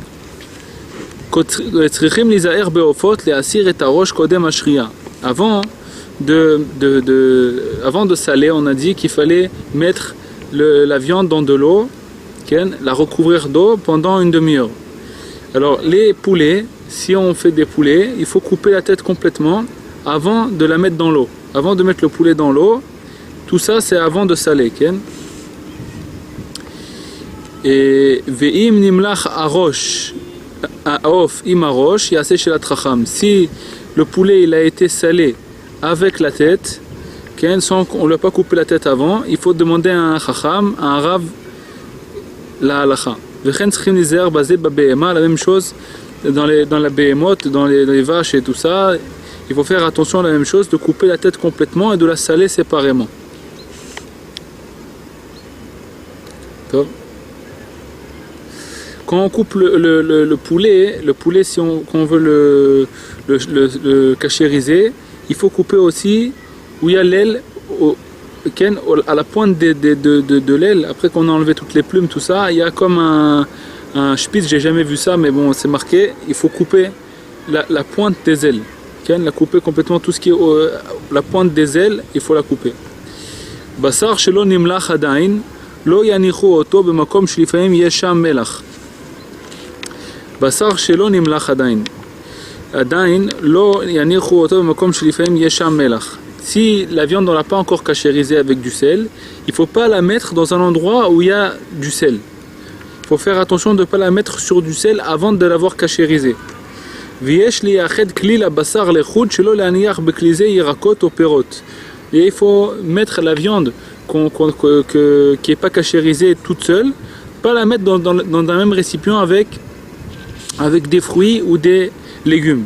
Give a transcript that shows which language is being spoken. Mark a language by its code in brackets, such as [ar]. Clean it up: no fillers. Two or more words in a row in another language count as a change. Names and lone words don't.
[fr] Avant de saler, on a dit qu'il fallait mettre la viande dans de l'eau, la recouvrir d'eau pendant une demi-heure. Alors les poulets, si on fait des poulets, il faut couper la tête complètement avant de la mettre dans l'eau. Avant de mettre le poulet dans l'eau, tout ça c'est avant de saler. [he] Et ואם נמלח הראש, עוף עם הראש, יעשה שאלת חכם. [fr] Si le poulet il a été salé avec la tête, sans qu'on ne lui a pas coupé la tête avant, il faut demander à un chacham, à un rav, la halacha. [he] וכן צריכים ליזהר בזה בבהמה, [fr] la même chose dans la behemoth, dans les vaches et tout ça. Il faut faire attention à la même chose, de couper la tête complètement et de la saler séparément. Quand on coupe le poulet, si on veut le cachériser, il faut couper aussi où il y a l'aile, à la pointe de l'aile. Après qu'on a enlevé toutes les plumes, tout ça, il y a comme un spitz, j'ai jamais vu ça, mais bon, c'est marqué, il faut couper la pointe des ailes. La couper complètement, tout ce qui est la pointe des ailes, il faut la couper. [he] בשר שלא נמלח עדיין לא יניחו אותו במקום שלפעמים יש שם מלח. בשר שלא נמלח עדיין. עדיין, לא יניחו אותו במקום שלפעמים יש שם מלח. [fr] Si la viande on l'a pas encore cachérisée avec du sel, il ne faut pas la mettre dans un endroit où il y a du sel. Il faut faire attention de ne pas la mettre sur du sel avant de l'avoir cachérisée. Et il faut mettre la viande qui n'est pas cachérisée toute seule, pas la mettre dans un même récipient avec des fruits ou des légumes.